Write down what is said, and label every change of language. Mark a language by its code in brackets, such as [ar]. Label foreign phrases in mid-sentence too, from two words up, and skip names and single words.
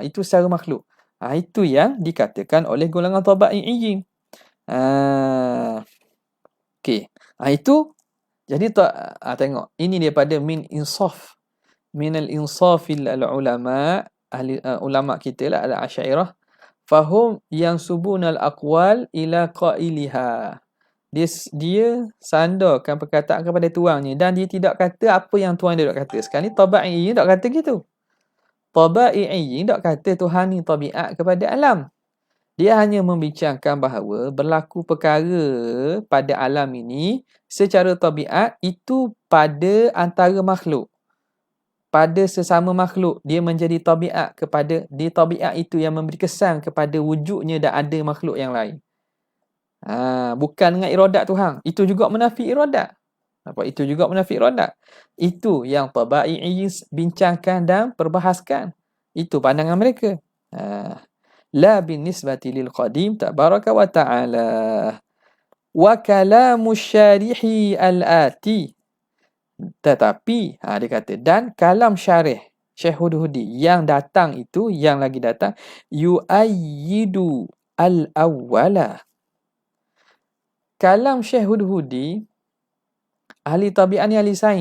[ms] Itu secara makhluk. Itu yang dikatakan oleh golongan tabai'iyyin. Okey. Itu jadi tengok, ini daripada [ar] من إنصاف العلماء, [ms] ahli ulama kita lah, [ar] الأشعرية، فهم ينسبون الأقوال إلى قائلها. [ms] Dia sandarkan perkataan kepada tuannya dan dia tidak kata apa yang tuan dia nak kata. Sekarang ni tabi'i tak kata gitu. Tabi'i tak kata Tuhan ni tabiat kepada alam. Dia hanya membincangkan bahawa berlaku perkara pada alam ini secara tabiat itu pada antara makhluk. Pada sesama makhluk, dia menjadi tabiat kepada, dia tabiat itu yang memberi kesan kepada wujudnya dan ada makhluk yang lain. Bukan dengan iradat Tuhan. Itu juga menafi iradat. Itu juga menafi iradat. Itu yang tabi'i bincangkan dan perbahaskan. Itu pandangan mereka. [ar] لا بالنسبة للقديم تبارك وتعالى. وكلام الشارح الآتي. [ms] Tetapi, dia kata, dan kalam syarih Syekh Hudhudi yang datang itu, yang lagi datang, [ar] يؤيد الأول. [ms] Kalam Syekh Hudhudi, ahli tabiat ni ahli sains.